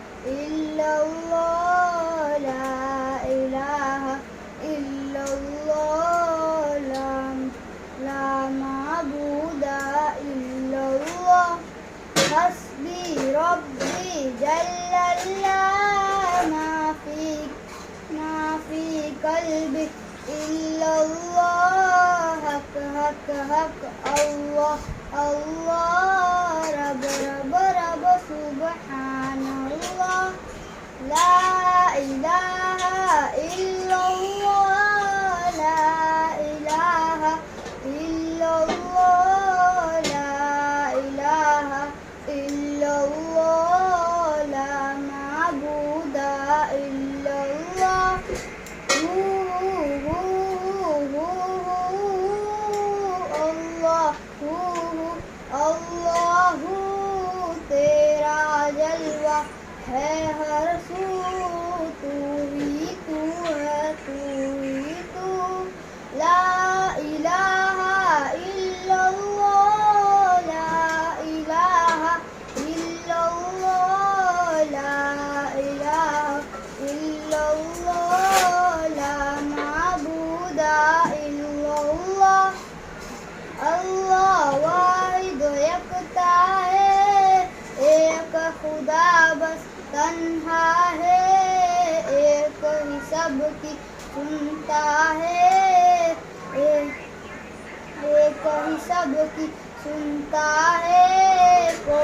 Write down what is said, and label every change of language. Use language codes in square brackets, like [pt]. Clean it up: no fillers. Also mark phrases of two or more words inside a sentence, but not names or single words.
[ar] إلا الله لا إله إلا الله لا معبود إلا الله حسبي ربي جل الله ما في قلبي إلا الله حق حق حق الله الله رب رب رب سبحان الله لا إله إلا الله لا إله إلا الله لا إله إلا الله لا معبود إلا الله [ur] اللہ تیرا جلوہ ہے ہر سو تو ہی تو ہے تو ہی تو [ar] لا إله إلا الله لا إله إلا الله لا إله إلا الله لا معبود إلا الله [ur] اللہ واحد یکتا ہے ایک خدا بس تنہا ہے ایک ہی سب کی سنتا ہے ایک ہی سب کی سنتا ہے